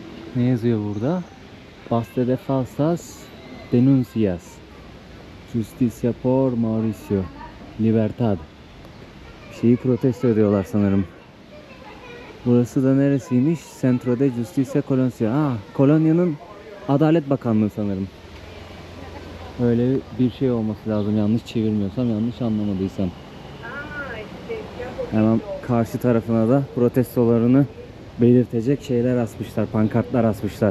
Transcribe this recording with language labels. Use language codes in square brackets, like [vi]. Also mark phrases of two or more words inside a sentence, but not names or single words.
[tr] Ne yazıyor burada? [es] Basta de falsas denuncias. Justicia por Mauricio. Libertad. [tr] Bir şeyi protesto ediyorlar sanırım. Burası da neresiymiş? [es] Centro de Justicia Colonia. [tr] Kolonya'nın Adalet Bakanlığı sanırım. Öyle bir şey olması lazım, yanlış çevirmiyorsam, yanlış anlamadıysam. Hemen karşı tarafına da protestolarını belirtecek şeyler asmışlar, pankartlar asmışlar.